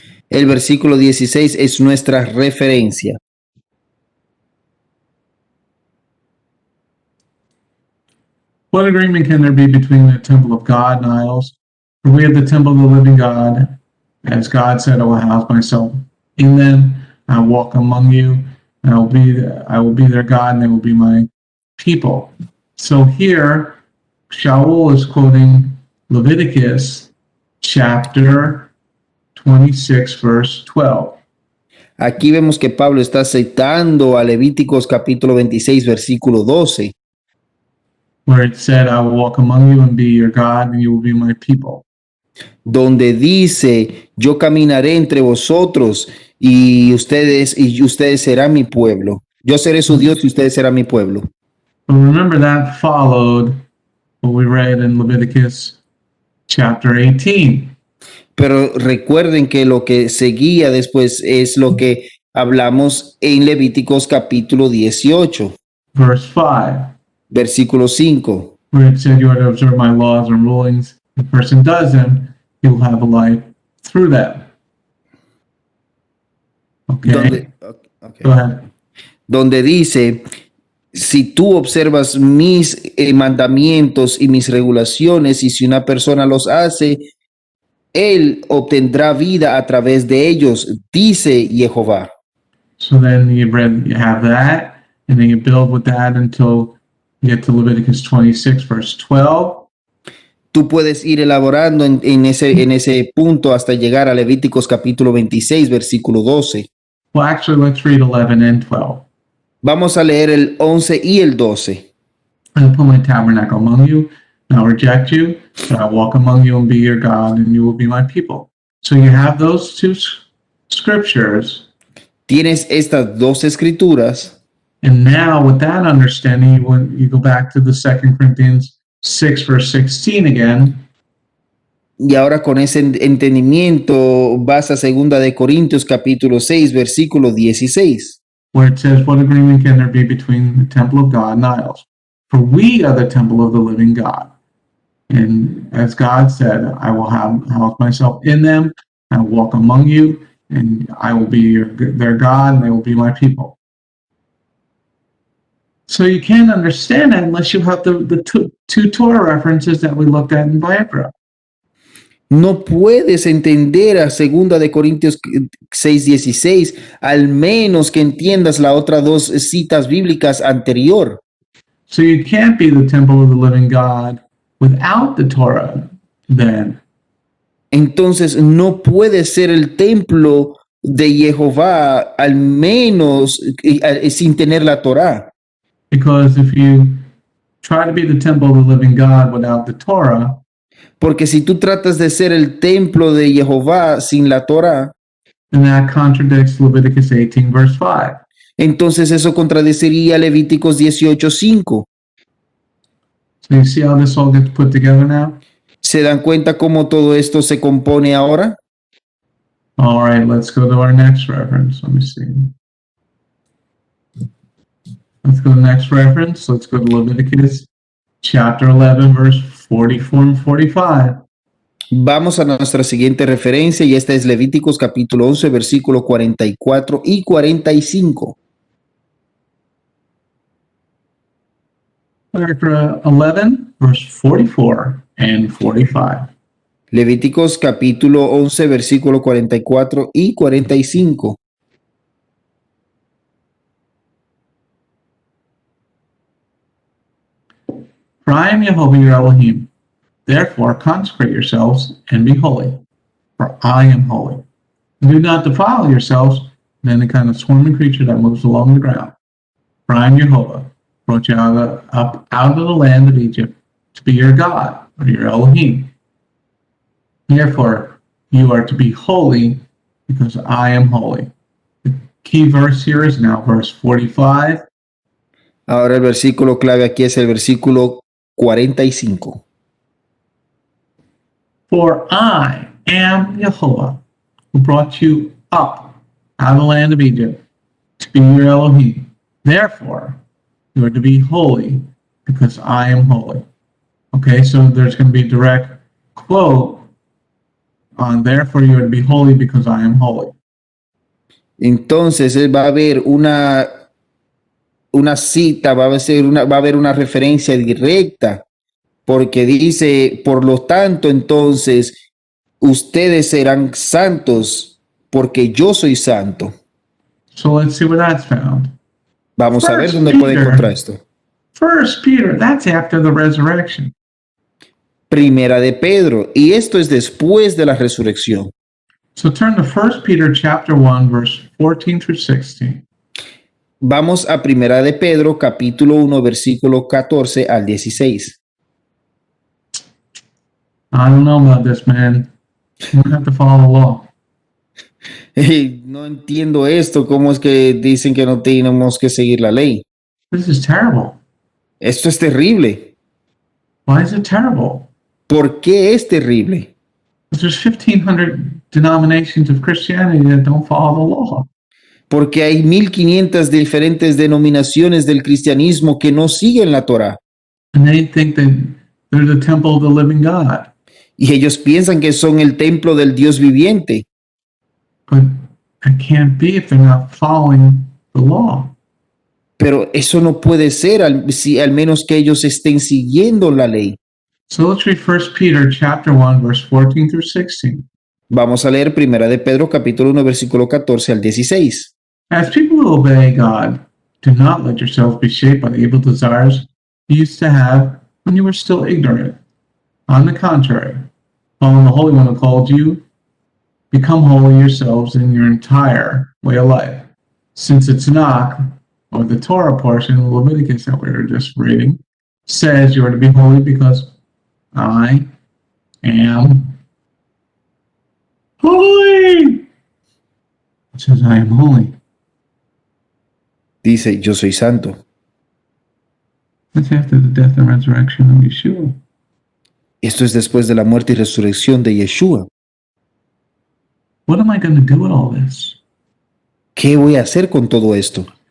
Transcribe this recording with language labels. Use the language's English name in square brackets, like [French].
[Spanish] El versículo 16 es nuestra referencia. [English] What agreement can there be between the temple of God and idols? For we have the temple of the living God. As God said, I will house myself in them. I will walk among you. And I will be their God, and they will be my people. So here, Shaul is quoting Leviticus chapter 26, verse 12. [Spanish] Aquí vemos que Pablo está citando a Levíticos capítulo 26, versículo 12. [English] Where it said, I will walk among you and be your God, and you will be my people. [Spanish] Donde dice, yo caminaré entre vosotros y ustedes serán mi pueblo. Yo seré su Dios y ustedes serán mi pueblo. [English] But remember that followed what we read in Leviticus chapter 18. [Spanish] Pero recuerden que lo que seguía después es lo que hablamos en Levíticos capítulo 18, [English] Verse 5, [Spanish] versículo 5. [English] where it said, you are to observe my laws and rulings. If a person does them, he will have a life through them. Okay, go ahead. [Spanish] Donde dice, si tú observas mis mandamientos y mis regulaciones, y si una persona los hace, él obtendrá vida a través de ellos, dice Jehová. [English] So then you have that, and then you build with that until you get to Leviticus 26, verse 12. [Spanish] Tú puedes ir elaborando en ese punto hasta llegar a Levíticos capítulo 26, versículo 12. [English] Well, actually, let's read 11 and 12. [Spanish] Vamos a leer el 11 y el 12. [English] I will put my tabernacle among you, and I'll reject you, but I'll walk among you and be your God, and you will be my people. So you have those two scriptures. [Spanish] Tienes estas dos escrituras. [English] And now with that understanding, when you go back to the 2 Corinthians 6, verse 16 again, [Spanish] Y ahora con ese entendimiento vas a 2 de Corintios capítulo 6, versículo 16. [English] where it says, what agreement can there be between the temple of God and idols? For we are the temple of the living God. And as God said, I will house myself in them, I will walk among you, and I will be their God, and they will be my people. So you can't understand that unless you have the two Torah references that we looked at in Vayikra. [Spanish] No puedes entender a 2 de Corintios 6:16, al menos que entiendas las otras dos citas bíblicas anterior. [English] So you can't be the temple of the living God without the Torah then. [Spanish] Entonces no puedes ser el templo de Jehová al menos sin tener la Torá. [English] Because if you try to be the temple of the living God without the Torah, [Spanish] Porque si tú tratas de ser el templo de Jehová sin la Torá, [English] then that contradicts Leviticus 18, verse 5. [Spanish] entonces eso contradeciría Levíticos 18:5. [English] So you see how this all gets put together now? [Spanish] ¿Se dan cuenta cómo todo esto se compone ahora? [English] All right, let's go to our next reference. Let me see. Let's go to the next reference. Let's go to Leviticus chapter 11, verse 44 and 45. [Spanish] Vamos a nuestra siguiente referencia y esta es Levíticos capítulo 11, versículo 44 y 45. [English] Chapter 11, verse 44 and 45. [Spanish] Levíticos capítulo 11, versículo 44 y 45. [English] For I am Jehovah your Elohim. Therefore consecrate yourselves and be holy, for I am holy. Do not defile yourselves with any kind of swarming creature that moves along the ground. For I am Jehovah, brought you out of the land of Egypt to be your God, or your Elohim. Therefore you are to be holy, because I am holy. The key verse here is now verse 45 [Spanish] Ahora el versículo clave aquí es el versículo 45. [English] For I am Jehovah, who brought you up out of the land of Egypt to be your Elohim. Therefore, you are to be holy, because I am holy. Okay, so there's going to be a direct quote on therefore you are to be holy because I am holy. [Spanish] Entonces va a haber una cita, va a haber una referencia directa, porque dice, por lo tanto, entonces, ustedes serán santos, porque yo soy santo. [English] So let's see where that's found. [Spanish] Vamos a ver [English] First [Spanish] dónde puede [English] Peter. [Spanish] encontrar esto. [English] First Peter, that's after the resurrection. [Spanish] Primera de Pedro, y esto es después de la resurrección. [English] So turn to 1 Peter chapter 1, verse 14 through 16. [Spanish] Vamos a Primera de Pedro, capítulo 1, versículo 14 al 16. [English] I don't know about this, man. You have to follow the law. [Spanish] No entiendo esto, cómo es que dicen que no tenemos que seguir la ley. [English] This is terrible. [Spanish] Esto es terrible. [English] Why is it terrible? [Spanish] ¿Por qué es terrible? [English] Because there's 1,500 denominations of Christianity that don't follow the law. [Spanish] Porque hay 1500 diferentes denominaciones del cristianismo que no siguen la Torá. [English] And they think that they're the temple of the living God. [Spanish] Y ellos piensan que son el templo del Dios viviente. [English] But it can't be if they're not following the law. [Spanish] Pero eso no puede ser al menos que ellos estén siguiendo la ley. [English] So let's read 1 Peter chapter 1, verse 14 through 16. [Spanish] Vamos a leer Primera de Pedro, capítulo 1, versículo 14 al 16. [English] As people who obey God, do not let yourselves be shaped by the evil desires you used to have when you were still ignorant. On the contrary, following the Holy One who called you, become holy yourselves in your entire way of life. Since it's Tanakh, or the Torah portion of Leviticus that we were just reading, says you are to be holy because I am holy. It says I am holy. [Spanish] Dice, yo soy santo. [English] That's after the death and resurrection of Yeshua. [Spanish] Esto es después de la muerte y resurrección de Yeshua. [English] What am I going to do with all this? [Spanish] ¿Qué voy a hacer con todo esto?